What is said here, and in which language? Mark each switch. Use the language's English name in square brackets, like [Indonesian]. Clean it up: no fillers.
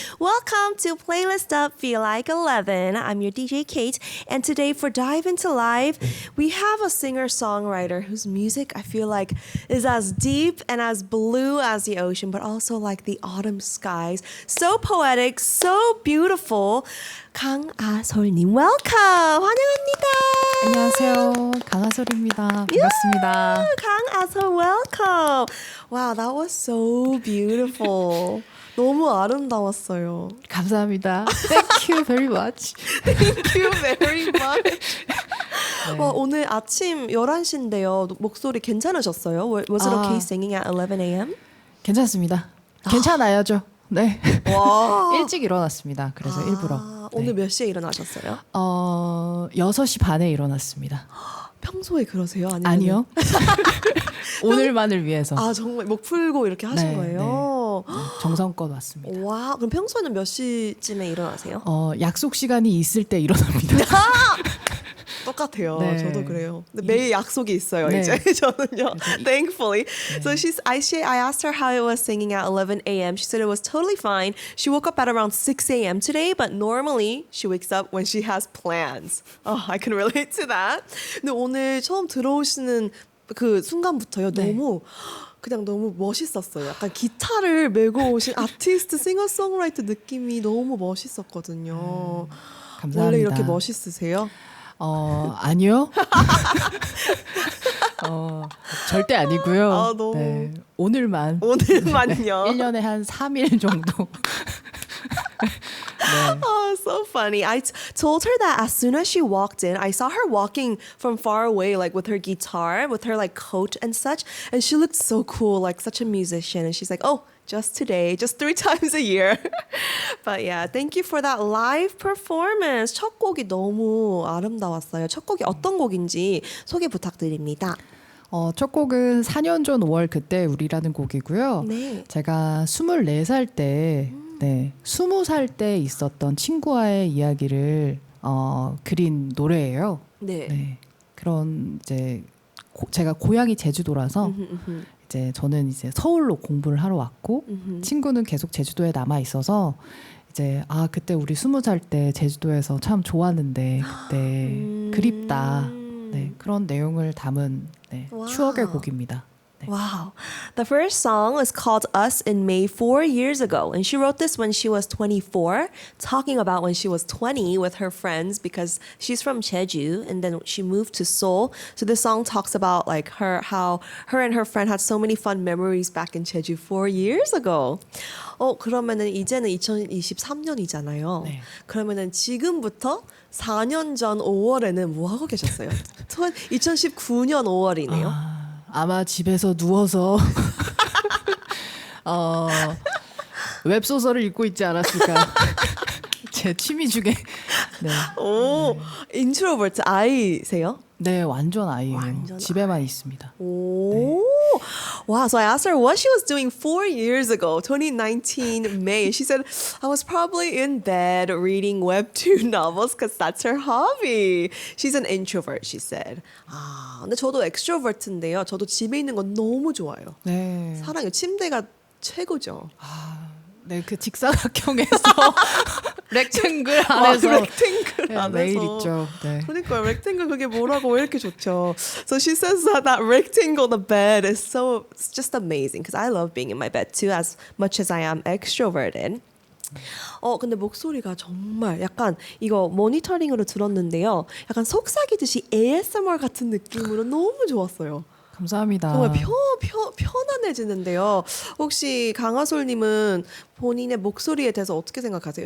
[English] Welcome to Playlist Up Feel Like 11. I'm your DJ Kate, and today for Dive Into Live, we have a singer-songwriter whose music I feel like is as deep and as blue as the ocean, but also like the autumn skies. So poetic, so beautiful. 강아솔님, welcome! [Korean] 환영합니다. 안녕하세요. 강하솔입니다. 반갑습니다. [English] 강아솔, welcome! Wow, that was so beautiful. [Korean] 너무 아름다웠어요. 감사합니다. [English] Thank you very much. Thank you very much. [Korean] 와, 오늘 아침 11시인데요. 목소리 괜찮으셨어요? [English] Was it okay singing at 11 a.m.? [Korean] 괜찮습니다. 괜찮아야죠. 네. 와. 일찍 일어났습니다. 그래서 일부러. 네. 오늘 몇 시에 일어나셨어요? 6시 반에 일어났습니다. 평소에 그러세요? 아니요. 오늘만을 위해서. 아, 정말 목 풀고 이렇게 하신 네, 거예요? 네. 정성껏 왔습니다. 와, 그럼 평소에는 몇 시쯤에 일어나세요? 약속 시간이 있을 때 일어납니다. 똑같아요. 네. 저도 그래요. 근데 매일 약속이 있어요. 네. 이제 저는요. [English] Thankfully. So I asked her how it was singing at 11 a.m. She said it was totally fine. She woke up at around 6 a.m. today, but normally she wakes up when she has plans. Oh, I can relate to that. [Korean] 근데 오늘 처음 들어오시는 그 순간부터요. 네. 그냥 너무 멋있었어요. 약간 기타를 메고 오신 아티스트, 싱어송라이터 느낌이 너무 멋있었거든요. 감사합니다. 원래 이렇게 멋있으세요? 아니요. 절대 아니고요. 아, 너무. 네, 오늘만요. 1년에 한 3일 정도. 네. [English] Oh, so funny. I told her that as soon as she walked in, I saw her walking from far away, like with her guitar, with her like coat and such. And she looked so cool, like such a musician. And she's like, oh, just today, just 3 times a year. But yeah, thank you for that live performance. [Korean] 첫 곡이 너무 아름다웠어요. 첫 곡이 어떤 곡인지 소개 부탁드립니다. 첫 곡은 4년 전 5월 그때 우리라는 곡이고요. 네. 제가 24살 때, 네, 20살 때 있었던 친구와의 이야기를 그린 노래예요. 네. 네. 그런 이제 제가 고향이 제주도라서 이제 저는 이제 서울로 공부를 하러 왔고 친구는 계속 제주도에 남아 있어서 이제 그때 우리 20살 때 제주도에서 참 좋았는데 그때 그립다. 네, 그런 내용을 담은 추억의 곡입니다. 네. [English] Wow. The first song was called Us in May 4 years ago. And she wrote this when she was 24, talking about when she was 20 with her friends because she's from Jeju and then she moved to Seoul. So this song talks about like how her and her friend had so many fun memories back in Jeju 4 years ago. [Korean] 그러면은 이제는 2023년이잖아요. 네. 그러면은 지금부터 4년 전 5월에는 뭐 하고 계셨어요? 2019년 5월이네요. 아마 집에서 누워서 웹소설을 읽고 있지 않았을까. 제 취미 중에. 네. 오, 인트로버트 아이세요? 네, 완전 아이예요. 완전 집에만 있습니다. 오. [English] Wow, so I asked her what she was doing 4 years ago, 2019 May. She said, I was probably in bed reading webtoon novels because that's her hobby. She's an introvert, she said. [Korean] 근데 저도 extrovert인데요. 저도 집에 있는 건 너무 좋아요. 네. 사랑해요. 침대가 최고죠. 네, 그 직사각형에서 렉탱글 안에서 렉탱글 안에서. 매일 있죠. 네. 그러니까요. rectangle 그게 뭐라고 왜 이렇게 좋죠. [English] So she says that rectangle, the bed is it's just amazing because I love being in my bed too as much as I am extroverted. [Korean] 근데 목소리가 정말 약간 이거 모니터링으로 들었는데요. 약간 속삭이듯이 ASMR 같은 느낌으로 너무 좋았어요. 감사합니다. 정말 편안해지는데요. 혹시 강하솔님은 본인의 목소리에 대해서 어떻게 생각하세요?